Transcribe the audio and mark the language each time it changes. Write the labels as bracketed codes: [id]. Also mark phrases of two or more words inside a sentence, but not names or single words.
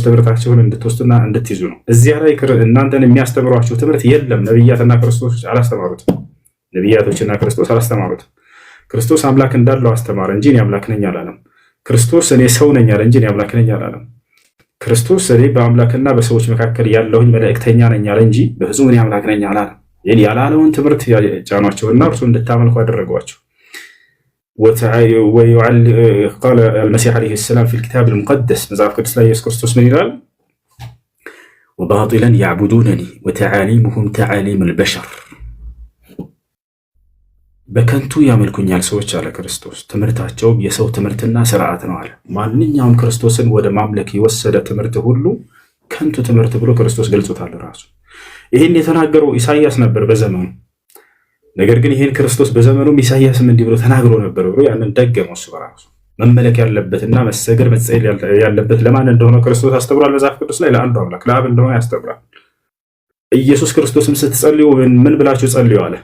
[am] ትምህርታችሁን እንድትወስዱና እንድትይዙ ነው። እዚያ ላይ እናንተን የሚያስተምሯችሁ ትምህርት የለም። ነብያትና ክርስቶስ አላስተማሩትም። ነብያቶችና ክርስቶስ አላስተማሩትም። ክርስቶስ አምላክ እንዳለው አስተማረ እንጂ እኔ አምላክ ነኝ አላለም። ክርስቶስ እኔ ሰው ነኝ አለ እንጂ እኔ አምላክ ነኝ አላለም። ክርስቶስ እኔ በአምላክና በሰዎች መካከል ያለሁኝ መልእክተኛ ነኝ አለ እንጂ በፍጹም እኔ አምላክ ነኝ አላለም። ይሄን ያላለውን ትምህርት ጫኗቸውና እርሱ እንድታመልኩ አደረጓቸው። [ar] قال المسيح عليه السلام في الكتاب المقدس [am] መጽሐፍ ቅዱስ ላይ ኢየሱስ ክርስቶስ ምን ይላል? [ar] وباطلا يعبدونني وتعاليمهم تعاليم البشر [am] በከንቱ ያመልኩኛል ሰዎች አለ ክርስቶስ። ትምህርታቸው የሰው ትምህርትና ስርዓት ነው አለ። ማንኛውም ክርስቶስን ወደ ማምለክ የወሰደ ትምህርት ሁሉ ከንቱ ትምህርት ብሎ ክርስቶስ ገልጾታል ራሱ። ይህን የተናገረው ኢሳይያስ ነበር በዘመኑ። ነገር ግን ይህን ክርስቶስ በዘመኑም ኢሳይያስም እንዲህ ብሎ ተናግሮ ነበር ብሎ ያንን ደገመው እሱ በራሱ። መመለክ ያለበትና መሰገድ መጸየል ያለበት ለማን እንደሆነ ክርስቶስ አስተምሯል። መጽሐፍ ቅዱስ ላይ ለአንዱ አምላክ ለአብ እንደሆነ ያስተምራል። ኢየሱስ ክርስቶስም ስትጸልዩ ምን ብላችሁ ጸልዩ አለ?